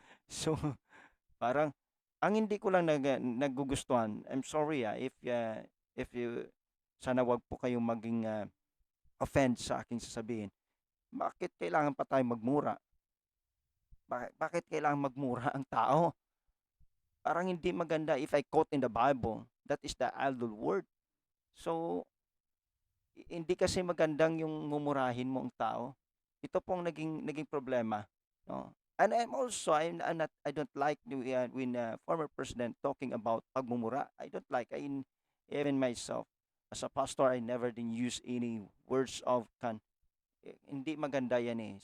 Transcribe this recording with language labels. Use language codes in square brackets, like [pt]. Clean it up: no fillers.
[tl] So parang ang hindi ko lang nagugustuhan, [en] I'm sorry if you [tl] sana wag po kayong maging offend sa aking sasabihin. Bakit kailangan pa tayo magmura? Bakit kailangan magmura ang tao? Parang hindi maganda [en] if I quote in the Bible, that is the idle word. [tl] So, hindi kasi magandang yung mumurahin mo ang tao. Ito pong naging problema, no? [en] And I don't like when former president talking about pagmumura. I don't like even myself as a pastor I never din use any words of [tl] hindi maganda yan eh.